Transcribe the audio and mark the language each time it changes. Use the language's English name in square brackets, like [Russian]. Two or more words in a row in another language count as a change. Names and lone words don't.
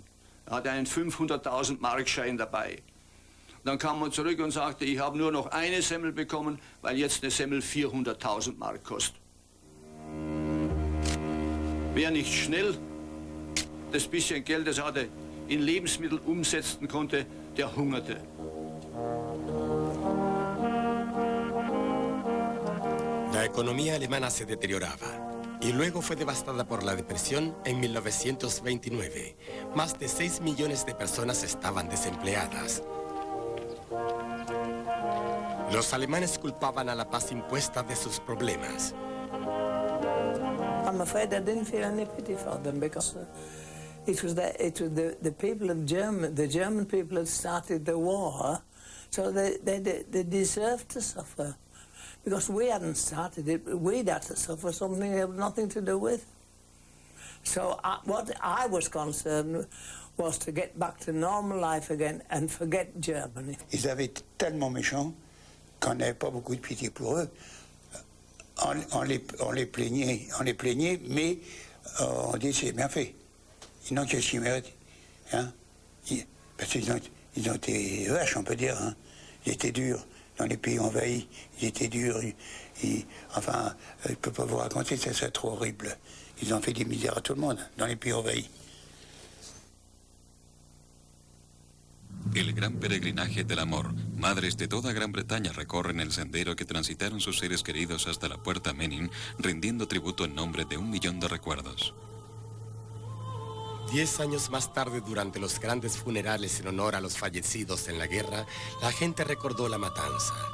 [German] Er hat einen 500.000 Markschein dabei. Dann kam man zurück und sagte, ich habe nur noch eine Semmel bekommen, weil jetzt eine Semmel 400.000 Mark kostet. Wer nicht schnell das bisschen Geld, das er hatte, in Lebensmittel umsetzen konnte, der hungerte. [Spanish] La economía alemana se deterioraba y luego fue devastada por la depresión en 1929. Más de 6 millones de personas estaban desempleadas. Los alemanes culpaban a la paz impuesta de sus problemas. [English] I'm afraid I didn't feel any pity for them because it was the people of the German people had started the war, so they deserved to suffer. Because we hadn't started it, we'd had to suffer something they had nothing to do with. So what I was concerned was to get back to normal life again and forget Germany. [French] Ils avaient été tellement méchants qu'on n'avait pas beaucoup de pitié pour eux. On les plaignait, mais on dit c'est bien fait. Ils n'ont que ce qu'ils méritent. Hein? Parce qu'ils ont été vaches, on peut dire. Hein? Ils étaient durs. Dans les pays envahis, ils étaient durs. Enfin, je ne peux pas vous raconter, c'est trop horrible. Ils ont fait des misères à tout le monde, dans les pays envahis. [Spanish] El gran peregrinaje del amor. Madres de toda Gran Bretaña recorren el sendero que transitaron sus seres queridos hasta la puerta Menin, rindiendo tributo en nombre de 1 millón de recuerdos. 10 años más tarde, durante los grandes funerales en honor a los fallecidos en la guerra, la gente recordó la matanza.